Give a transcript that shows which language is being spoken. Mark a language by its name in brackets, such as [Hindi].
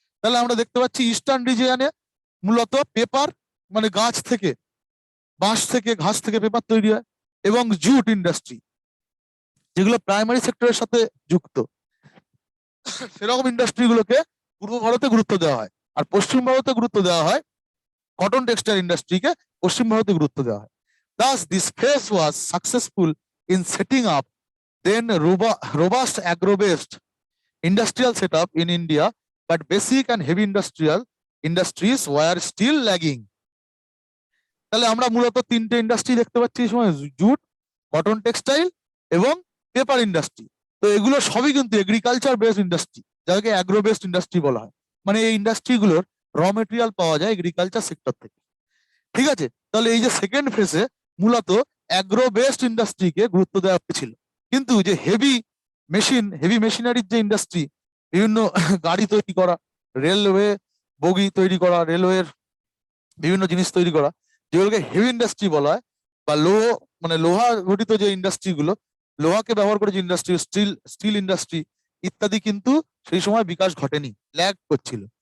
[Bangla] তাহলে আমরা দেখতে পাচ্ছি ইস্টার্ন রিজিয়নে মূলত পেপার, মানে গাছ থেকে, বাঁশ থেকে, ঘাস থেকে পেপার তৈরি হয়, এবং জুট ইন্ডাস্ট্রি যেগুলো প্রাইমারি সেক্টরের সাথে যুক্ত, সেরকম ইন্ডাস্ট্রি গুলোকে পূর্ব ভারতে গুরুত্ব দেওয়া হয়, আর পশ্চিম ভারতে গুরুত্ব দেওয়া হয় কটন টেক্সটাইল ইন্ডাস্ট্রিকে, পশ্চিম ভারতে গুরুত্ব দেওয়া হয়। [English] Thus, this phase was successful in setting up then robust agro-based industrial setup in India, but basic and heavy industrial industries were still lagging. [Bangla] তাহলে আমরা মূলত তিনটে ইন্ডাস্ট্রি দেখতে পাচ্ছি এই সময়, জুট, কটন টেক্সটাইল এবং পেপার ইন্ডাস্ট্রি। তো এগুলো সবই কিন্তু এগ্রিকালচার বেসড ইন্ডাস্ট্রি, যাকে অ্যাগ্রো বেসড ইন্ডাস্ট্রি বলা হয়। মানে এই ইন্ডাস্ট্রিগুলোর র মেটেরিয়াল পাওয়া যায় এগ্রিকালচার সেক্টর থেকে। ঠিক আছে, তাহলে এই যে সেকেন্ড ফেজে মূলত অ্যাগ্রো বেসড ইন্ডাস্ট্রিকে গুরুত্ব দেওয়া হয়েছিল, কিন্তু যে হেভি মেশিনারির যে ইন্ডাস্ট্রি, বিভিন্ন গাড়ি তৈরি করা, রেলওয়ে বগি তৈরি করা, রেলওয়ের বিভিন্ন জিনিস তৈরি করা, যেগুলোকে হেভি ইন্ডাস্ট্রি বলা হয়, বা মানে লোহা ঘটিত যে ইন্ডাস্ট্রি গুলো, লোহাকে ব্যবহার করে যে ইন্ডাস্ট্রি, স্টিল ইন্ডাস্ট্রি ইত্যাদি, কিন্তু সেই সময় বিকাশ ঘটেনি, ল্যাগ করছিল।